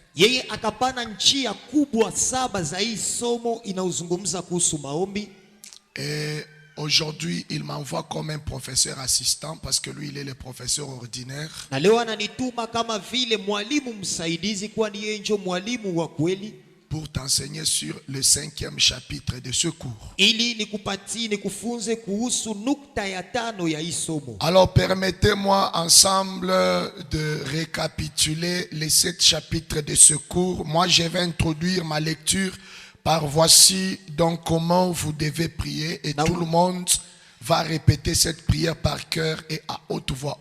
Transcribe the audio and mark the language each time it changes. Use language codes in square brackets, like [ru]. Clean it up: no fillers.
[sw] Yeye akapana njia kubwa 7 za hii somo inaozungumza kuhusu maombi. [fr] Et aujourd'hui, il m'envoie comme un professeur assistant parce que lui, il est le professeur ordinaire. [sw] Na leo ananituma kama vile mwalimu msaidizi, kwani yeye ndio mwalimu wa kweli, [fr] pour t'enseigner sur le 5e chapitre de ce cours. [sw] ili nikupatie nikufunze kuhusu nukta ya 5 ya hii somo. [fr] Alors permettez-moi ensemble de récapituler les 7 chapitres de ce cours. Moi, je vais introduire ma lecture par voici donc comment vous devez prier et tout le monde va répéter cette prière par cœur et à haute voix.